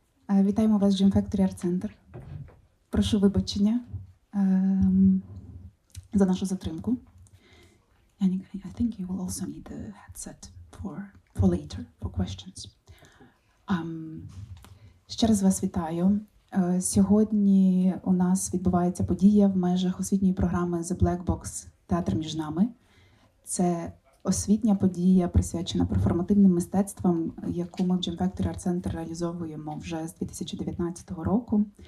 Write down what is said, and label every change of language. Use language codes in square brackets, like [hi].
[uk] Вітаємо вас в Gym Factory Art Center. Прошу вибачення за нашу затримку. [en] Яннік, I think you will also need the headset for later, for questions. [uk] Ще раз вас вітаю. Сьогодні у нас відбувається подія в межах освітньої програми The Black Box «Театр між нами». Це освітня подія, присвячена перформативним мистецтвам, яку ми в Gym Factory Art Center реалізовуємо вже з 2019 року.